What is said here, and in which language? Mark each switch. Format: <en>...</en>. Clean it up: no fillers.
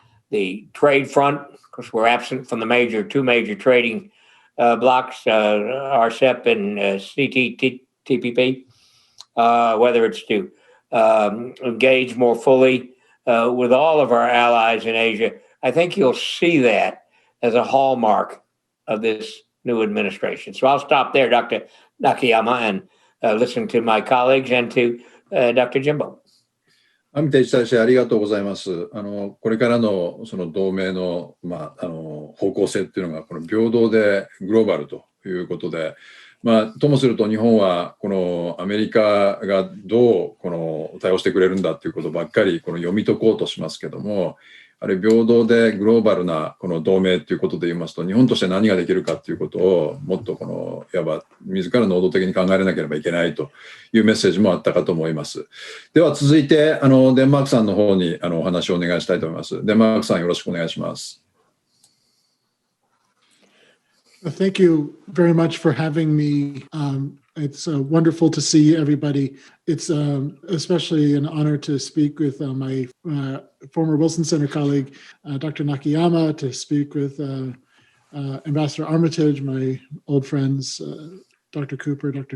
<en>the trade front, because we're absent from the two major trading blocks, RCEP and CPTPP, whether it's to engage more fully with all of our allies in Asia. I think you'll see that as a hallmark of this new administration. So I'll stop there, Dr. Nakayama, and listen to my colleagues and to Dr. Jimbo.</en> <ja>アミテージ大使ありがとうございます。これからのその同盟の、方向性っていうのがこの平等でグローバルということで、ともすると日本はこのアメリカがどうこの対応してくれるんだっていうことばっかりこの読み解こうとしますけども、あれ平等でグローバルなこの同盟ということで言いますと、日本として何ができるかということをもっとこのいわば自ら能動的に考えなければいけないというメッセージもあったかと思います。では続いてデンマークさんの方にお話をお願いしたいと思います。デンマークさんよろしくお願いします。</ja> <en>Thank you very much for having me. It's wonderful to see everybody. It's especially an honor to speak with my former Wilson Center colleague, Dr. Nakayama, to speak with Ambassador Armitage, my old friends, Dr. Cooper, Dr.</en>